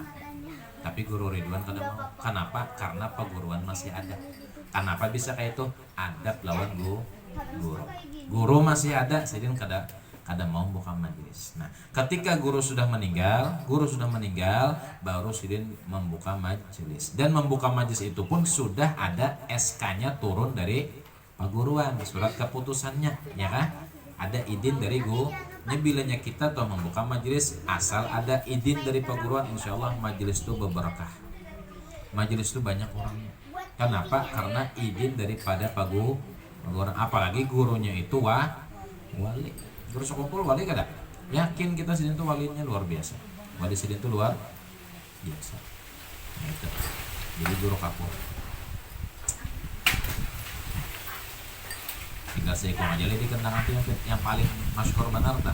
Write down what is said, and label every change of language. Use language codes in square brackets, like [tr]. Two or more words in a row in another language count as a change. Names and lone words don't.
[bjn] Tapi guru Ridwan kada mau. [id] Kenapa? Karena perguruan masih ada. Kenapa bisa kayak itu? [bjn] Adab lawan guru masih ada, Sidin kada mau buka majelis. [id] Nah, ketika guru sudah meninggal, baru Sidin membuka majelis. Dan membuka majelis itu pun sudah ada SK-nya turun dari perguruan, surat keputusannya, ya kan? Ada izin dari guru. Ini bilanya kita tuh membuka majelis, asal ada izin dari perguruan, [ar] إن شاء الله [id] majelis itu berberkah. Majelis itu banyak orangnya. Kenapa? Karena izin daripada perguruan. Apalagi gurunya itu wali. [bjn] Guru sekumpul wali kada? Yakin kita Sidin itu walinya luar biasa. [id] Wali Sidin itu luar biasa. Nah, itu. Jadi guru Kapuh. Tinggal seekor aja di kentangan itu yang paling masyhur benar tak?